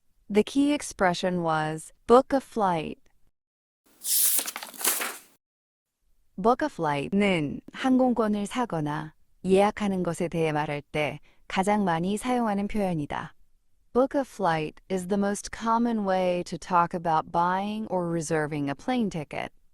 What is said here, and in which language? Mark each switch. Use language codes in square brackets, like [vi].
[en] The key expression was book a flight. Book a flight [ko] 는 항공권을 사거나 예약하는 것에 대해 말할 때 가장 많이 사용하는 표현이다. [en] Book a flight is the most common way to talk about buying or reserving a plane ticket.